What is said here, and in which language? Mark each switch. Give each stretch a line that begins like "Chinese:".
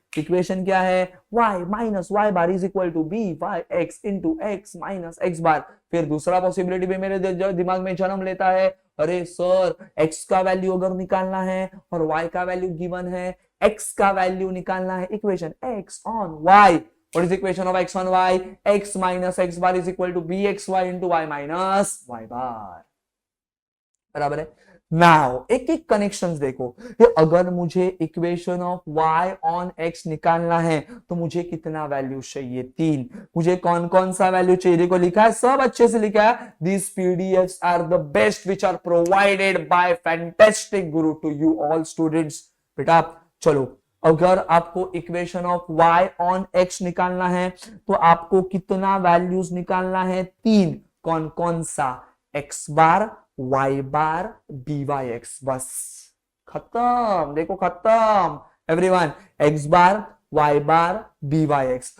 English: equation
Hindi: क्या है,
English: y minus y bar is equal to b y x into x minus x bar.
Hindi: फिर दूसरा possibility भी मेरे दिमाग में जन्म लेता है, अरे सर x का वैल्यू अगर निकालना है और y का वैल्यू गिवन है, x का वैल्यू निकालना है, equation x on y।
English: What is the equation of x on y? x minus x bar is equal to bxy into y minus y bar,
Hindi: बराबर है। नाउ एक एक connections देखो, ये अगर मुझे equation of y on x निकालना है तो मुझे कितना वैल्यू चाहिए, 3। मुझे कौन कौन सा वैल्यू चाहिए, देखो लिखा है, सब अच्छे से लिखा है।
English: These PDFs are the best which are provided by fantastic guru to you all students।
Hindi: बेटा चलो अगर आपको equation of y on x निकालना है तो आपको कितना वैल्यूज निकालना है, 3। कौन कौन सा, x बार, y बार, by(x), बस खत्म। देखो खत्म एवरीवन, x बार, y बार, by(x).